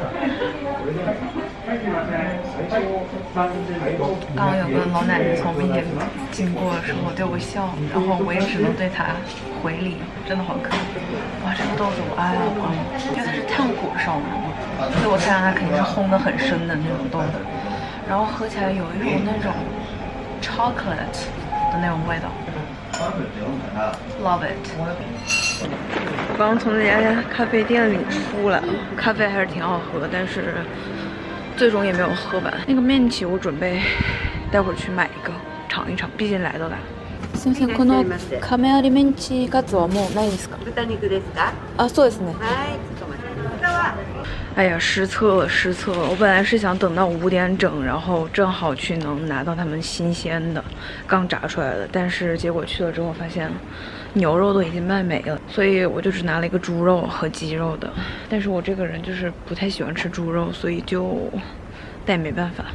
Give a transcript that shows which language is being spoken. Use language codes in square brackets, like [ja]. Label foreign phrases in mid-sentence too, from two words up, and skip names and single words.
[zh] 刚刚有个老奶奶从我面前经过的时候对我笑，然后我也只能对她回礼，真的好可爱。哇，这个豆子我爱了，因为它是炭火烧的，所以我猜它肯定是烘得很深的那种豆子，然后喝起来有一种那种 chocolate 的那种味道。 [en] Love it。 [zh] 我刚刚从那家咖啡店里出来，咖啡还是挺好喝，但是最终也没有喝完。那个面旗我准备待会儿去买一个尝一尝，毕竟来都来了。 [ja] すみません、この亀有メンチカツはもうないですか？豚肉ですか？あ、そうですね。はい、ちょっと待ってください。 [zh] 哎呀，失策了，失策了！我本来是想等到5点整，然后正好去能拿到他们新鲜的、刚炸出来的，但是结果去了之后发现牛肉都已经卖没了，所以我就只拿了一个猪肉和鸡肉的。但是我这个人就是不太喜欢吃猪肉，所以但也没办法。